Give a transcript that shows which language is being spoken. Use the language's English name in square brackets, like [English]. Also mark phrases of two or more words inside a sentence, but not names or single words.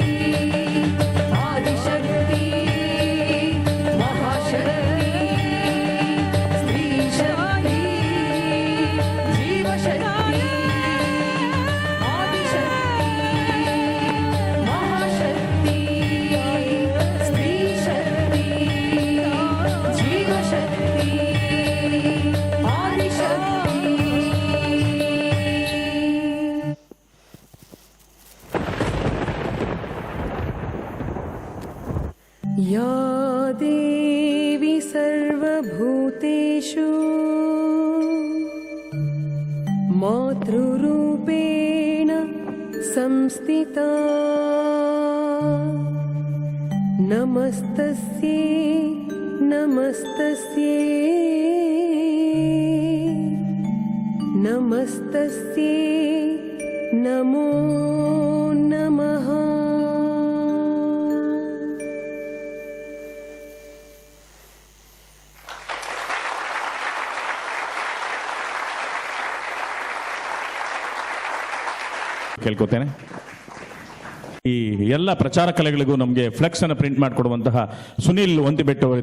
[Kannada] ಆದಿಶಕ್ತಿ, ಮಹಾಶಕ್ತಿ, ಸ್ತ್ರೀ ಶಕ್ತಿ, ಜೀವಶಕ್ತಿ. ಆದಿಶಕ್ತಿ, ಮಹಾಶಕ್ತಿ, ಸ್ತ್ರೀ ಶಕ್ತಿ, ಜೀವಶಕ್ತಿ, ಆದಿಶಕ್ತಿ. [Sanskrit] या देवी सर्वभूतेषु मातृरूपेण संस्थिता. नमस्तस्यै नमस्तस्यै नमस्तस्यै नमो नमः. [Kannada] ಕೇಳ್ಕೊತೇನೆ. ಈ ಎಲ್ಲ ಪ್ರಚಾರ ಕಲೆಗಳಿಗೂ ನಮಗೆ ಫ್ಲೆಕ್ಸ್ ಅನ್ನು ಪ್ರಿಂಟ್ ಮಾಡಿಕೊಡುವಂತಹ ಸುನೀಲ್ ಒಂದಿಬೆಟ್ಟು ಅವರಿದ್ದಾರೆ.